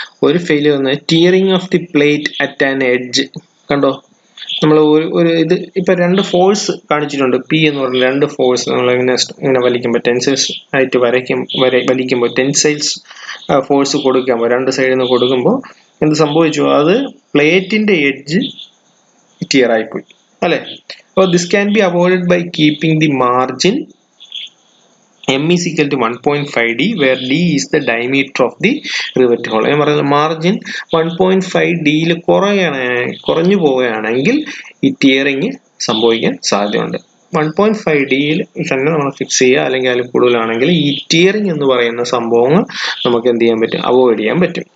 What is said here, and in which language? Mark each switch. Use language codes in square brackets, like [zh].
[ml] ഒരു ഫെയിലിയർ എന്ന് [en] Tearing of the plate at an edge. [ml] കണ്ടോ, നമ്മൾ ഒരു ഇത് ഇപ്പൊ 2 ഫോഴ്സ് കാണിച്ചിട്ടുണ്ട്. പി എന്ന് പറഞ്ഞ 2 ഫോഴ്സ് നമ്മൾ ഇങ്ങനെ വലിക്കുമ്പോൾ ടെൻസൈൽസ് ആയിട്ട് വലിക്കുമ്പോൾ ടെൻസൈൽസ് ഫോഴ്സ് കൊടുക്കുമ്പോൾ 2 സൈഡിൽ നിന്ന് കൊടുക്കുമ്പോൾ എന്ത് സംഭവിച്ചു, അത് പ്ലേറ്റിന്റെ എഡ്ജ് ടിയർ ആയിപ്പോയി അല്ലെ. [en] അപ്പോൾ this can be avoided by keeping the margin M is equal to 1.5D where D is the diameter of the rivet hole. [ml] ഞാൻ പറയുന്നത് മാർജിൻ 1.5Dയിൽ കുറഞ്ഞു പോവുകയാണെങ്കിൽ ഈ ടിയറിങ് സംഭവിക്കാൻ സാധ്യതയുണ്ട്. 1.5Dയിൽ തന്നെ നമ്മൾ ഫിക്സ് ചെയ്യുക, അല്ലെങ്കിൽ അതിൽ കൂടുതലാണെങ്കിൽ ഈ ടിയറിങ് എന്ന് പറയുന്ന സംഭവങ്ങൾ നമുക്ക് എന്ത് ചെയ്യാൻ പറ്റും, അവോയ്ഡ് ചെയ്യാൻ പറ്റും.